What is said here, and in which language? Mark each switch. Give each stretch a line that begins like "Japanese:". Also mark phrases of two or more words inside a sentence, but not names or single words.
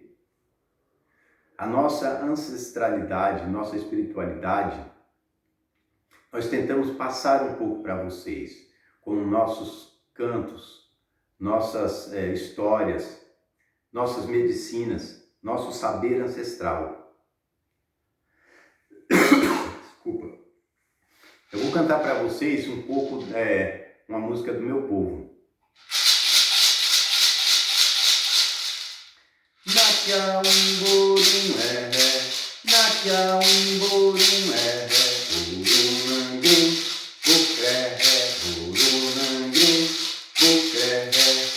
Portuguese: A nossa ancestralidade, nossa espiritualidade, nós tentamos passar um pouco para vocês, com nossos cantos, nossas histórias, nossas medicinas, nosso saber ancestral. Desculpa. Eu vou cantar para vocês um pouco uma música do meu povo. Nakia umborum nakia umborum urunangrim, bukrehe, urunangrim, bukrehe,